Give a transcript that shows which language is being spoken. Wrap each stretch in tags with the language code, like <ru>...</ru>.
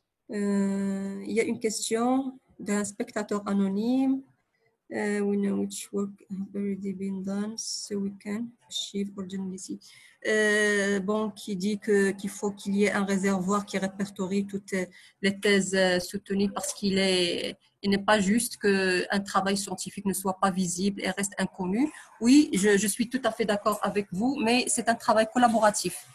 <fr>Il y a une question d'un spectateur anonyme.</fr> <en>We know which work have already been done, so we can achieve originality.</en> <fr>Bon, qui dit qu'il faut qu'il y ait un réservoir qui répertorie toutes les thèses soutenues parce il n'est pas juste qu'un travail scientifique ne soit pas visible et reste inconnu. Oui, je suis tout à fait d'accord avec vous, mais c'est un travail collaboratif.</fr>